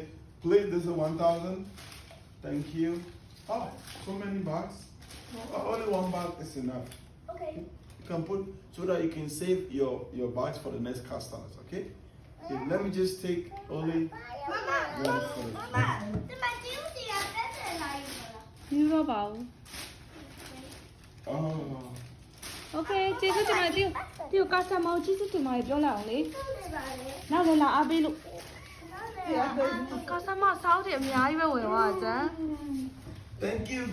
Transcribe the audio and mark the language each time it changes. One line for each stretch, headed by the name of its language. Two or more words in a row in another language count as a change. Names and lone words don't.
English: Please, this is 1,000. Thank you. Oh, so many bags. Only one bag is enough. Okay. You can put so that you can save your bags for the next customers. Okay. Okay, let me just take only one for the. Mama,
Vietnamese: nhưng mà chiếu thì là cái này.
Burmese: ယူတော့ပါဘူး
English: Oh.
Burmese: Okay ကျေးဇူးတင်ပါတယ်ဒီ customer ကိုကျေးဇူးတင်ပါတယ်ပြောလိုက်အောင်လေ
Vietnamese: Cái này bà đấy.
Burmese: နောက်လည်းလာအားပေးလို့
Vietnamese: Cái này là bà.
Burmese: customer စောက်တယ်အများကြီးပဲဝင်သွားတာကျန်
English: Thank you.